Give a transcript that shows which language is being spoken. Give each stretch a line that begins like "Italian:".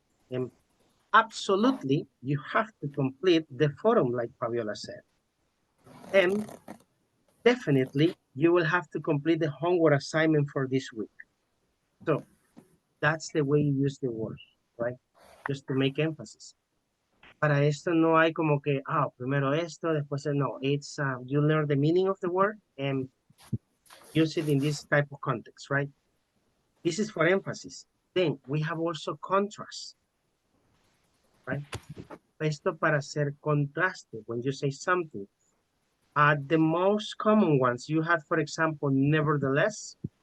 English: And absolutely, you have to complete the forum like Fabiola said. And definitely, you will have to complete the homework assignment for this week. So that's the way you use the word, right? Just to make emphasis.
Spanish: Para esto no hay como que, primero esto, después no.
English: It's, you learn the meaning of the word and use it in this type of context, right? This is for emphasis. Then we have also contrast, right?
Spanish: Esto para hacer contraste
English: when you say something. The most common ones you have, for example, nevertheless.